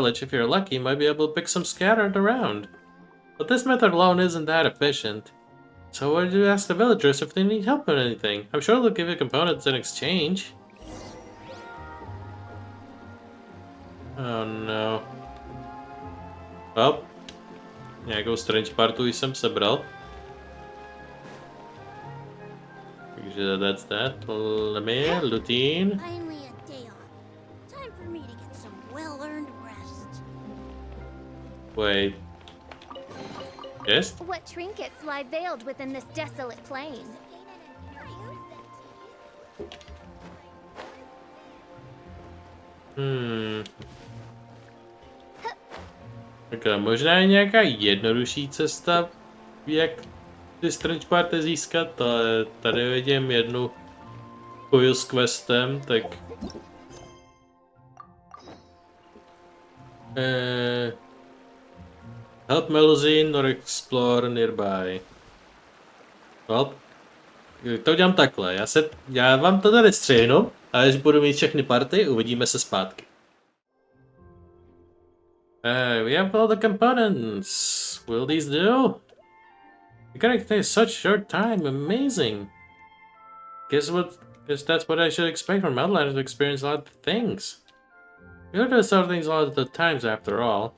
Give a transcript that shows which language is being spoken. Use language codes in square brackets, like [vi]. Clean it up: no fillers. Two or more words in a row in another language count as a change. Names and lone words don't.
[en] If you're lucky, you might be able to pick some scattered around. But this method alone isn't that efficient. So why did you ask the villagers if they need help with anything? I'm sure they'll give you components in exchange. Oh no. Well, [cs] nějakou strange partu jsem sebral. [en] Takže that's that. Lemire, Lutine. Finally a day off. Time for me to get some well-earned rest. Wait. Yes? What trinkets lie veiled within this desolate plain? [cs] Tak možná je nějaká jednodušší cesta, jak ty strange party získat, ale tady vidím jednu koju s questem, tak... [en] Help Melusine or explore nearby. [cs] Well, to udělám takhle, já vám to tady střihnu, a až budu mít všechny party, uvidíme se zpátky. [en] We have all the components. Will these do? You gotta take such short time. Amazing. Guess that's what I should expect from outlanders to experience a lot of things. We do this sort of things a lot of the times, after all.